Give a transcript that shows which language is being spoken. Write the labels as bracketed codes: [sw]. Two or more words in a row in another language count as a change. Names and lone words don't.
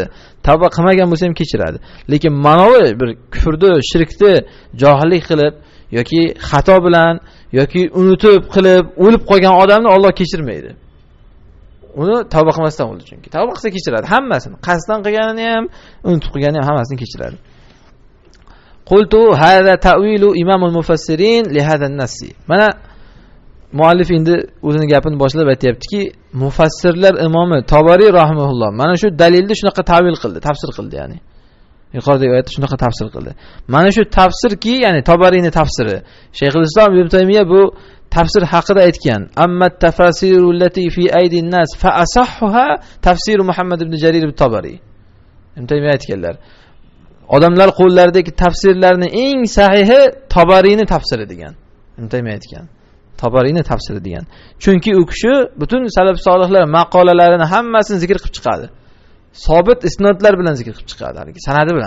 [uz] Tavba qilmagan bo'lsa ham kechiradi. Lekin manovi bir kufrni, shirkni johillik qilib yoki xato bilan yoki unutib qilib o'lib qolgan odamni Alloh kechirmaydi. Uni tavba qilmasdan o'ldi chunki. Tavba qilsa kechiradi hammasini. Qasddan qilganini ham, unutib qilganini ham hammasini kechiradi. [ar] قلت هذا تأويل إمام المفسرين لهذا النص. [uz] Mana muallif endi o'zini gapini boshlab aytayaptiki, mufassirlar imomi Tabariy rahimahulloh mana shu dalilni shunaqa ta'vil qildi, tafsir qildi, ya'ni. Yuqoridagi oyatda shunaqa tafsir qildi. Mana shu tafsirki, ya'ni Tabariyning tafsiri. Shayxul Islom Ibn Taymiya bu tafsir haqida aytgan. [ar] أما التفاسير التي في أيدي الناس فأصحها تفسير محمد بن جرير الطبري. [uz] Ibn Taymiya aytganlar. Odamlar qo'llaridagi tafsirlarning eng sahihi Tabariyning tafsiri degan. Ibn Taymiya aytgan. Tabariyning tafsiri degan. Chunki u kishi butun salaf solihlar maqolalarini hammasini zikr qilib chiqadi. Sobit isnodlar bilan zikr qilib chiqadi, haligi sanadi bilan.